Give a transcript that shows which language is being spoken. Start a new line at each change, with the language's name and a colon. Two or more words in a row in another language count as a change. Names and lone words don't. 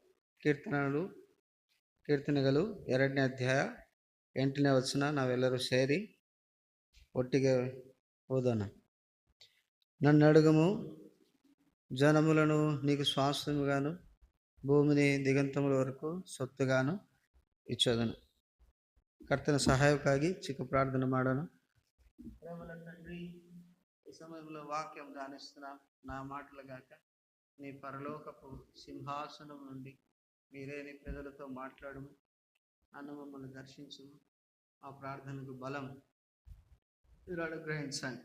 Kannada: కీర్తనలు 2ನೇ ಅಧ್ಯಾಯ 8ನೇ ವಚನ ನಾವೆಲ್ಲರೂ ಸೇರಿ ಒಟ್ಟಿಗೆ ಓದೋಣ.
Telugu: నన్ను అడుగుము, జనములను నీకు స్వాస్థ్యముగాను భూమిని దిగంతముల వరకు సొత్తుగాను ఇచ్చెదను.
Kannada: ಕರ್ತನ ಸಹಾಯಕ್ಕಾಗಿ ಚಿಕ್ಕ ಪ್ರಾರ್ಥನೆ ಮಾಡೋಣ.
Telugu: ప్రేమల తండ్రి, ఈ సమయంలో వాక్యం ధ్యానిస్తున్నాం. నా మాటలు గాక నీ పరలోకపు సింహాసనం నుండి మీరే నీ ప్రజలతో మాట్లాడము, నన్ను మమ్మల్ని దర్శించు, ఆ ప్రార్థనకు బలం మీరు అనుగ్రహించండి.